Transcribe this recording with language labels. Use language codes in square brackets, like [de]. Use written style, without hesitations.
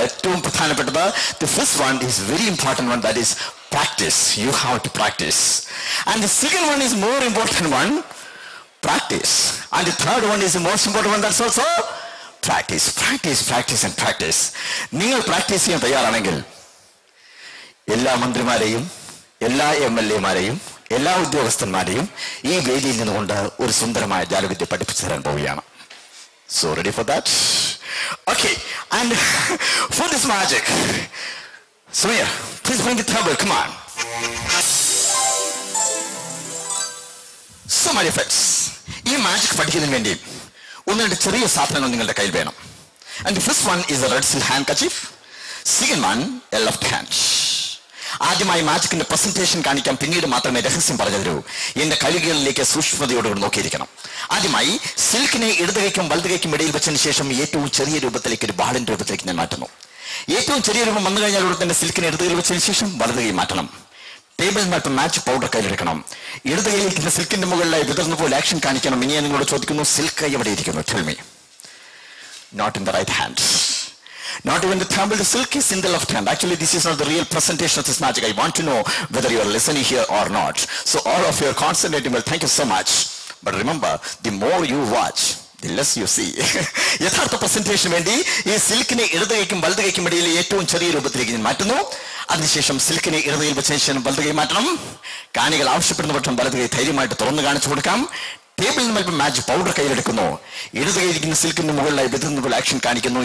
[ml] ഏറ്റവും പ്രധാനപ്പെട്ടത്, [en] the first one is very important one, that is practice. You have to practice. And the second one is more important one, practice. And the third one is the most important one, that's also practice. Practice and practice. [ml] നിങ്ങൾ practice ചെയ്യാൻ തയ്യാറാണെങ്കിൽ എല്ലാ മന്ത്രിമാരെയും എല്ലാ MLA-മാരെയും എല്ലാ ഉദ്യോഗസ്ഥന്മാരെയും ഈ വേദിയിൽ നിന്നുകൊണ്ട് ഒരു സുന്ദരമായ ജാലവിദ്യ പഠിപ്പിച്ചു തരാൻ പോവുകയാണ്. [en] So ready for that? Okay, and for this magic, Samir, please bring the table, come on. So my friends, [ml] ഈ മാജിക് പഠിക്കുന്നതിന് വേണ്ടി ഒന്ന് രണ്ട് ചെറിയ സാധനങ്ങൾ നിങ്ങളുടെ കയ്യിൽ വേണം. [en] And the first one is a red silk handkerchief. Second one, a left hand. [ml] ആദ്യമായി മാജിക്കിന്റെ പ്രസന്റേഷൻ കാണിക്കാൻ പിന്നീട് മാത്രമേ രഹസ്യം പറഞ്ഞു തരൂ. എന്റെ കൈകളിലേക്ക് സൂക്ഷ്മതയോടുകൂടി നോക്കിയിരിക്കണം. ആദ്യമായി സിൽക്കിനെ ഇടതുകൈക്കും വലതുകൈക്കും ഇടയിൽ വെച്ചതിന് ശേഷം ഏറ്റവും ചെറിയ രൂപത്തിലേക്ക് ഒരു ബാളിന്റെ രൂപത്തിലേക്ക് ഞാൻ മാറ്റുന്നു. ഏറ്റവും ചെറിയ രൂപം വന്നു കഴിഞ്ഞാൽ ഉടൻ തന്നെ സിൽക്കിനെ ഇടതുകൈയിൽ വെച്ചതിന് ശേഷം വലതുകൈ മാറ്റണം. ടേബിളിൽ നിന്ന് മാച്ച് പൗഡർ കയ്യിലെടുക്കണം. ഇടതുകൈയിലേക്ക് സിൽക്കിന്റെ മുകളിലായി വിതർന്നു പോലെ ആക്ഷൻ കാണിക്കണം. ഇനി ഞാൻ നിങ്ങളോട് ചോദിക്കുന്നു, സിൽക്ക് എവിടെ ഇരിക്കുന്നു? [en] Tell me. Not in the right hand. Not even the table, the silk is in the left hand. Actually, this is not the real presentation of this magic. I want to know whether you are listening here or not. So all of you are concentrating well. Thank you so much. But remember, the more you watch, the less you see. [ml] യഥാർത്ഥ പ്രസന്റേഷന് വേണ്ടി ഈ സിൽക്കിനെ ഇടതുകൈക്കും വലതുകൈക്കും ഇടയിൽ ഏറ്റവും ചെറിയ രൂപത്തിലേക്ക് ഞാൻ മാറ്റുന്നു. അതിനുശേഷം സിൽക്കിനെ ഇടതുകൈയിൽ വെച്ചതിന് ശേഷം വലതുകൈ മാറ്റണം. കാണികൾ ആവശ്യപ്പെടുന്ന പക്ഷം വലതുകൈ ധൈര്യമായിട്ട് തുറന്നു കാണിച്ചു കൊടുക്കാം. ടേബിളിൽ നിന്ന് മാജിക് പൗഡർ കയ്യിലെടുക്കുന്നു. ഇടതുകൈയിരിക്കുന്ന സിൽക്കിന്റെ മുകളിലായി വിതർന്നുകൊണ്ട് ആക്ഷൻ കാണിക്കുന്നു.